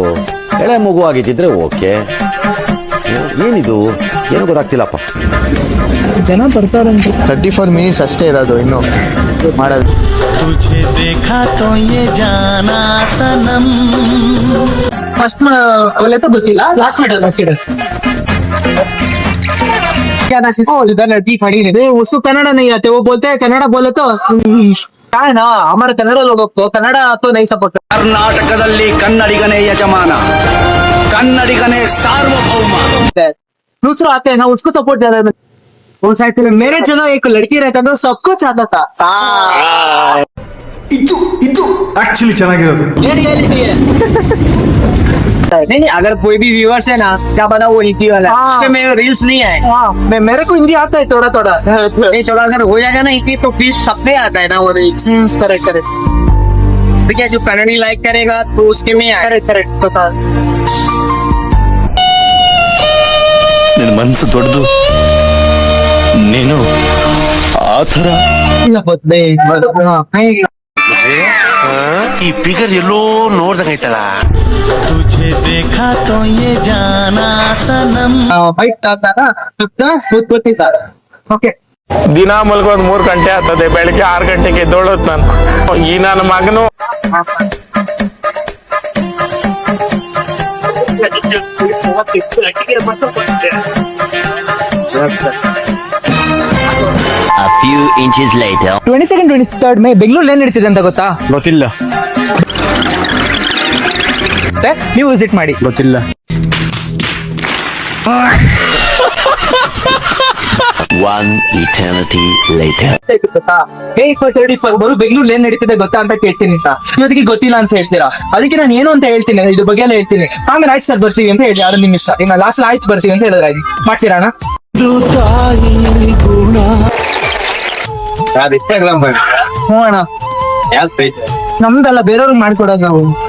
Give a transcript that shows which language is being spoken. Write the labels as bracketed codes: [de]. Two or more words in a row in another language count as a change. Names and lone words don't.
[kn] ಎಳೆ ಮಗು ಆಗಿದ್ದಿದ್ರೆ ಓಕೆ, ಏನಿದು ಏನು ಗೊತ್ತಾಗ್ತಿಲ್ಲಪ್ಪ. ಜನ ಬರ್ತಾರಂತೆ. 34 minutes ಅಷ್ಟೇ ಇರೋದು ಇನ್ನು ಮಾಡೋದು. ಫಸ್ಟ್ ಗೊತ್ತಿಲ್ಲ, ಲಾಸ್ಟ್ ಮಿಡ್ [hi] इधर लड़की खड़ी है, उसको कन्नड़ा नहीं आते, वो बोलते हैं कन्नड़ा बोले तो क्या है ना, हमारे कन्नड़ा लोगों को कन्नड़ा तो नहीं सपोर्ट. [kn] ಕರ್ನಾಟಕದಲ್ಲಿ ಕನ್ನಡಿಗನೇ ಯಜಮಾನ, ಕನ್ನಡಿಗನೇ ಸಾರ್ವಭೌಮ. [hi] दूसरा आते हैं ना, उसको सपोर्ट ज्यादा. वो साइड मेरे जगह एक लड़की रहता तो सबको चाहता था. [kn] ಇದು ಆಕ್ಚುಲಿ ಚೆನ್ನಾಗಿರೋದು. [hi] ये रियलिटी है. नहीं अगर कोई भी व्यूअर्स है ना, क्या पता वो हिंदी वाला है, मेरे रील्स नहीं है. मेरे को हिंदी आता है थोड़ा थोड़ा. नहीं थोड़ा अगर हो जाएगा ना हिंदी तो प्लीज सबने आता है ना वो रील्स. करेक्ट करेक्ट. क्या जो कन्नड़ी लाइक करेगा तो उसके में करेक्ट करेक्ट बता. [kn] ನಿನ್ನ ಮನಸ್ಸು ದೊಡ್ಡದು, ನೀನು ಆ ಥರ. ಈ ಫಿಗರ್ ಎಲ್ಲೋ ನೋಡ್ದಂಗೈತಲ್ಲ. ಓಕೆ. ದಿನ ಮಲ್ಗೋದ್ 3 ಗಂಟೆ ಆಗ್ತದೆ, ಬೆಳಿಗ್ಗೆ 6 ಗಂಟೆಗೆ ಎದ್ದೋಳೋದ್ ನಾನು. ಈ ನನ್ನ ಮಗನು [en] A few inches later. [kn] 22nd 23rd ಮೇ ಬೆಂಗಳೂರಲ್ಲಿ ಏನ್ ನಡೀತಿದೆ ಅಂತ ಗೊತ್ತಾ? ಗೊತ್ತಿಲ್ಲ. ನೀವು ವಿಸಿಟ್ ಮಾಡಿ. ಗೊತ್ತಿಲ್ಲ. [en] One eternity later. [kn] ಬೆಂಗಳೂರಲ್ಲಿ ಏನ್ ನಡೀತಿದೆ ಗೊತ್ತಾ ಅಂತ ಕೇಳ್ತೀನಿ ಅಂತ, ಅದಕ್ಕೆ ಗೊತ್ತಿಲ್ಲ ಅಂತ ಹೇಳ್ತೀರಾ. ಅದಕ್ಕೆ ನಾನು ಏನು ಅಂತ ಹೇಳ್ತೀನಿ, ಇದ್ರ ಬಗ್ಗೆ ಎಲ್ಲ ಹೇಳ್ತೀನಿ. ಆಮೇಲೆ ಆಯ್ತು ಸರ್ ಬರ್ತೀವಿ ಅಂತ ಹೇಳಿ, ಅದು ನಿಮ್ ಇಷ್ಟ. ಈಗ ಲಾಸ್ಟ್ ಆಯ್ತು ಬರ್ತೀವಿ ಅಂತ ಹೇಳಿದ್ರೆ ಆಯ್ತು, ಮಾಡ್ತೀರಾ ಅಣ್ಣ? ಹ್ಞೂ ಅಣ್ಣ, ನಮ್ದಲ್ಲ ಬೇರೆಯವ್ರಿಗೆ ಮಾಡ್ಕೊಡೋದು ನಾವು.